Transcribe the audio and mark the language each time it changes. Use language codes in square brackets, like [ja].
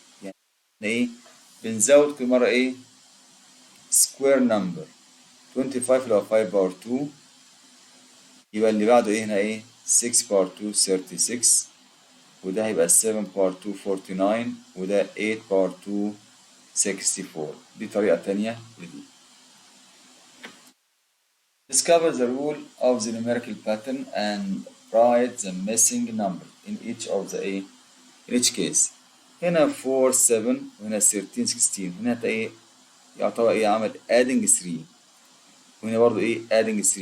[ar] يعني ايه بنزود كل مرة ايه square number. 25 اللي هو 5 power 2 يبقى اللي بعده ايه هنا ايه 6 power 2 36. وده هيبقى 7 power 2 49 وده 8 power 2 64. دي طريقة تانية لدي. [en] Discover the rule of the numerical pattern and write the missing number in each of the A in each case. [ar] هنا 4 7 وهنا 13 16. هنا ايه يعتبر ايه عمل adding 3 وهنا برضو ايه adding 3.